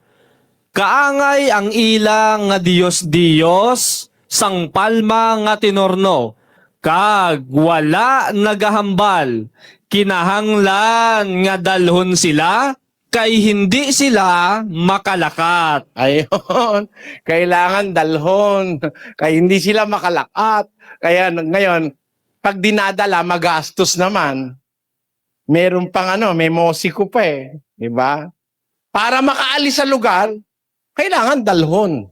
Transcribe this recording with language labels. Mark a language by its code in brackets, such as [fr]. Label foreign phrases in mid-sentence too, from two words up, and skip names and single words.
[hil] Kaangay ang ila nga Diyos, sang palma nga tinorno. Kag wala nagahambal. Kinahanglan nga dalhon sila kay hindi sila makalakat. [tl] Ayun. Kailangan dalhon. Kaya hindi sila makalakat. Kaya ngayon, pag dinadala, magastos naman. Meron pang may mosiko pa eh. Diba? Para makaalis sa lugar, kailangan dalhon.